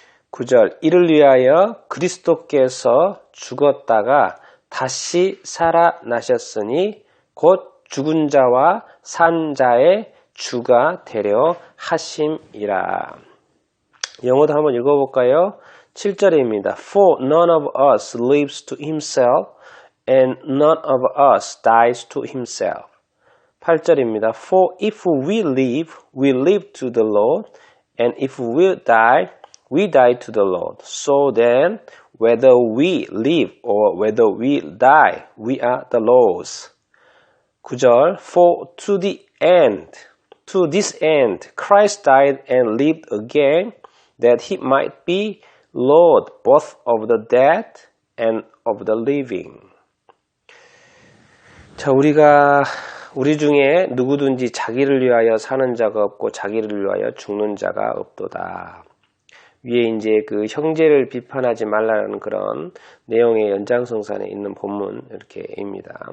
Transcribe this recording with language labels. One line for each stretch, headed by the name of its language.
Korean: 9절 이를 위하여 그리스도께서 죽었다가 다시 살아나셨으니 곧 죽은 자와 산 자의 주가 되려 하심이라. 영어도 한번 읽어볼까요? 7절입니다.
English: For none of us lives to himself and none of us dies to himself.
Korean: 8절입니다.
English: For if we live to the Lord, and if we die to the Lord. So then, whether we live or whether we die, we are the Lord's.
Korean: 9절,
English: For to this end, Christ died and lived again, that he might be Lord both of the dead and of the living.
Korean: 자, 우리 중에 누구든지 자기를 위하여 사는 자가 없고 자기를 위하여 죽는 자가 없도다. 위에 이제 그 형제를 비판하지 말라는 그런 내용의 연장성산에 있는 본문 이렇게입니다.